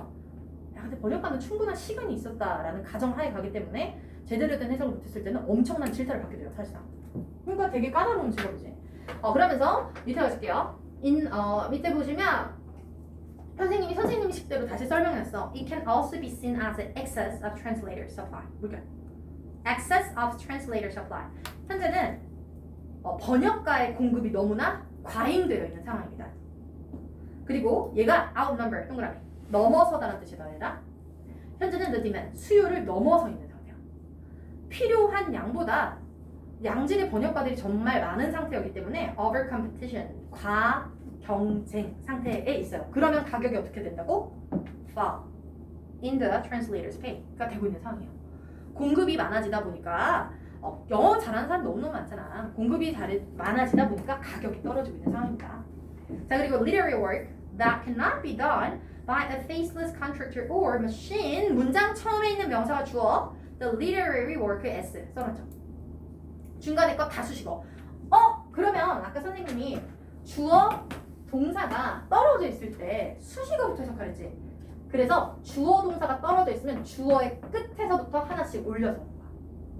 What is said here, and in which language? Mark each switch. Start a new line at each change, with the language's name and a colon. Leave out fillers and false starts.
Korean: 야 근데 번역가는 충분한 시간이 있었다라는 가정하에 가기 때문에 제대로 된 해석을 못했을 때는 엄청난 질타를 받게 돼요. 사실상. 그러니까 되게 까다로운 직업이지. 그러면서 밑에 가실게요. 밑에 보시면 선생님이 식대로 다시 설명했어.
English: It can also be seen as an excess of translator supply.
Korean: 뭐야?
English: Excess of translator supply.
Korean: 현재는 번역가의 공급이 너무나 과잉되어 있는 상황입니다. 그리고 얘가 outnumber 동그라미 넘어서다라는 뜻이다 얘들아. 현재는 the demand 수요를 넘어서 있는 상태야. 필요한 양보다 양질의 번역가들이 정말 많은 상태였기 때문에 over competition 과경쟁 상태에 있어요. 그러면 가격이 어떻게 된다고?
English: fall in the translator's pay가 되고 있는 상황이에요.
Korean: 공급이 많아지다 보니까 영어 잘하는 사람 너무너무 많잖아. 공급이 많아지다 보니까 가격이 떨어지고 있는 상황입니다.
English: 자 그리고 literary work that cannot be done by a faceless contractor or machine.
Korean: 문장 처음에 있는 명사가 주어 the literary work s 써놨죠. 중간에 거 다 수식어. 그러면 아까 선생님이 주어 동사가 떨어져 있을 때 수식어부터 해석하랬지. 그래서 주어 동사가 떨어져 있으면 주어의 끝에서부터 하나씩 올려서 오는 거야.